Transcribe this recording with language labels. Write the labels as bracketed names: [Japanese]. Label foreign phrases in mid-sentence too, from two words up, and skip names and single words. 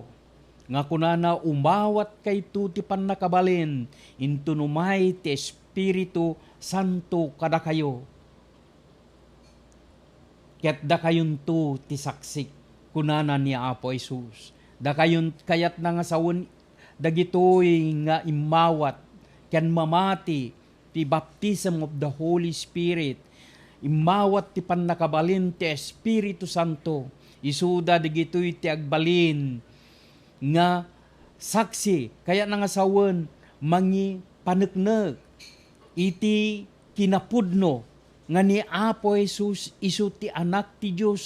[Iloko] Nga kunana umawat kay tu ti panakabalin, intunumay ti Espiritu Santo kada kayo. Ket da kayon tu ti saksik kunana ni Apo Jesus. Da kayon kayat na nga sawon dagitoy nga imawat ken mamati ti [English] baptism of the Holy Spirit. [Iloko] Imawat ti pannakabalin ti Espiritu Santo. Isuda dagitoy ti agbalin nga saksi kaya na nga sawon mangi paneknek iti kinapudno nga ni Apo Jesus isu ti anak ti Dios